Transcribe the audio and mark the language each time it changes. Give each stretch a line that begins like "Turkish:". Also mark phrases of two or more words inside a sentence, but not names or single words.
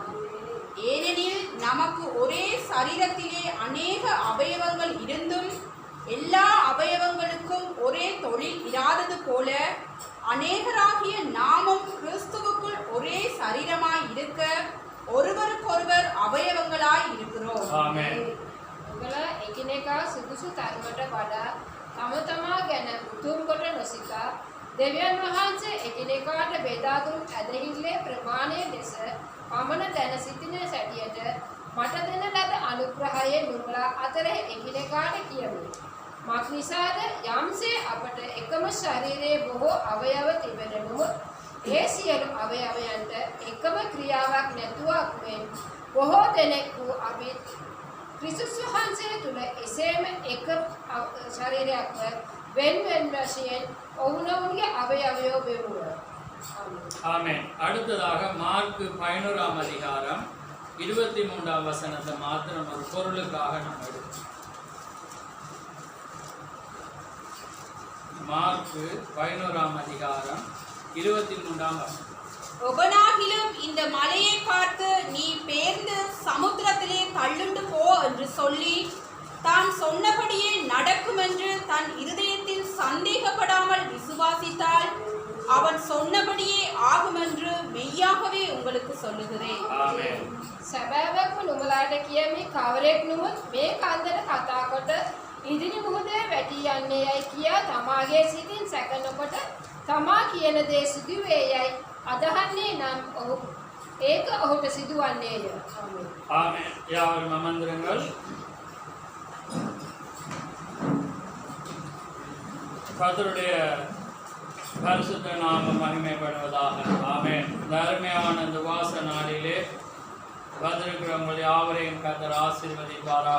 Tamil: ஏனெனில் நமக்கு ஒரே சரீரத்திலே அநேக அவயவங்கள் இருந்தும் எல்லா அவயவங்களுக்கும் ஒரே தொழில் இராதது போல அநேகராகிய நாமும் கிறிஸ்துவுக்குள் ஒரே சரீரமாய் இருக்க ஒருவருக்கொருவர் அவயவங்களாய் இருக்கிறோம்.
Sinhala: එකිනෙකා සුදුසු තරමට වඩා තම තමා ගැන උතුම් කොට නොසිතා දෙවියන් වහන්සේ එකිනෙකාට බෙදා දුන් ඇදහිල්ලේ ප්‍රමාණය ලෙස පමණ දැන සිටින සැටියට මට දෙන ලද අනුග්‍රහයේ නුඹලා අතර එකිනෙකාට කියමි. මක්නිසාද යම්සේ අපට එකම ශරීරයේ බොහෝ අවයව තිබෙන නමුත් ඒ සියලු අවයවයන්ට එකම ක්‍රියාවක් නැතුවක් මෙන් බොහෝ දෙනෙකු අපි ක්‍රිස්තුස් වහන්සේ තුල එසේම එක ශරීරයක්ව වෙන වශයෙන් ඔවුනොවුන්ගේ අවයවය වෙවුවා.
Tamil: ஆமென். அடுத்ததாக மார்க் 11ஆம் அதிகாரம் 23ஆம் வசனத்தை மாத்திரம் ஒரு பொருளுக்காக நாம் எடுப்போம். மார்க் 11ஆம் அதிகாரம் 23ஆம் வசனம். ஒபனாகிலும் இந்த மலையை பார்த்து நீ பேர்ந்து சமுத்திரத்திலே தள்ளுண்டு போ என்று சொல்லி தான் சொன்னபடியே நடக்கும் என்று தன் இருதயத்தில் சந்தேகப்படாமல் விசுவாசித்தால் அவன் சொன்னபடியே ஆகும் என்று மெய்யாகவே உங்களுக்கு சொல்லுகிறேன். ஆமென்.
Sinhala: සැබෑවක්ම නුඹලාට කියමි කවරෙක් නුඹත් මේ කන්දර කතා කොට ඉදිරි මුහුදේ වැටි යන්නේ යයි කියා තමාගේ සිතින් සැක නොකොට තමා කියන දේ සිදු වේ යයි අදහන්නේ නම් ඔහු ඒක ඔහුට සිදුවන්නේය. ආමේන්.
Tamil: ஆமென். யாவரும் அமர்ந்திருங்கள். கர்த்தருடைய பரிசுத்த நாமம் மகிமைப்படுவதாக. ஆமென். அருமையான இந்த வாச நாளிலே வந்திருக்கிற உங்கள் யாவரையும் கர்த்தர் ஆசீர்வதிப்பாராக.